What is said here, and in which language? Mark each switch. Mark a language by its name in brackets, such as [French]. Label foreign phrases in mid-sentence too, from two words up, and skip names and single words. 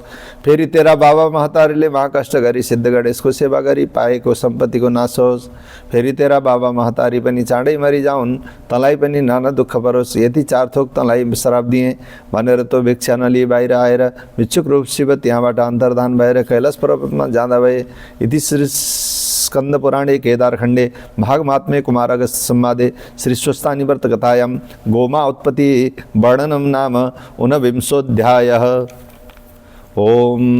[Nepali] फेरि तेरा बाबा महतारीले महाकष्ट गरी सिद्ध गणेशको सेवा गरी पाएको सम्पत्तिको नाश होस्। फेरि तेरा बाबा महतारी पनि चाँडै मरिजाउन्, तँलाई पनि नाना दुःख परोस्। यति 4 थोक तँलाई श्राप दिएँ भनेर तो भिक्षा नलिई बाहिर आएर भिक्षुक रूप शिव त्यहाँबाट अन्तर्धान भएर कैलाश पर्वतमा जाँदा भए। [Sanskrit] इति श्री स्कंद पुराणे केदारखण्डे भागमात्म्ये कुमारगस्त्य संवादे श्री स्वस्तानि व्रत कथायां गोमा उत्पत्ति वर्णनम नाम ऊनविंशोऽध्यायः। ओम।